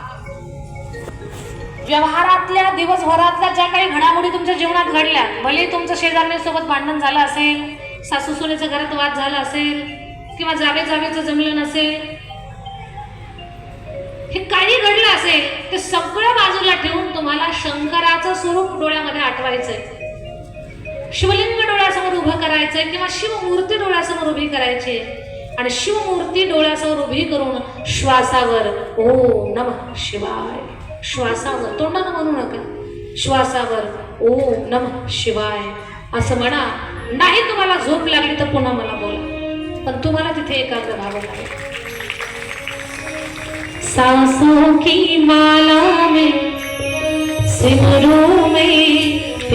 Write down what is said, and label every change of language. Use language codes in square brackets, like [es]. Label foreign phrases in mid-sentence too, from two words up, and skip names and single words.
[mr] व्यवहारातल्या दिवसभरातल्या ज्या काही घडामोडी तुमच्या जीवनात घडल्या, भले तुमचं शेजारणीसोबत भांडण झालं असेल, सासू सुनेचं घरात वाद झाला असेल, किंवा जावेचं जमलं नसेल, हे काही घडलं असेल, ते सगळं बाजूला ठेवून तुम्हाला शंकराचं स्वरूप डोळ्यामध्ये आठवायचंय, शिवलिंग डोळ्यासमोर उभं करायचंय किंवा शिवमूर्ती डोळ्यासमोर उभी करायची. आणि शिवमूर्ती डोळ्यासमोर उभी करून श्वासावर [sa] ओम नमः शिवाय, [mr] श्वासावर, तोंडानं म्हणू नका, श्वासावर [sa] ओम नमः शिवाय [mr] असं म्हणा. नाही तुम्हाला झोप लागली तर पुन्हा मला बोला, पण तुम्हाला तिथे एकाग्र व्हावं लागेल. [hi] सांसों की माला में सिमरूं में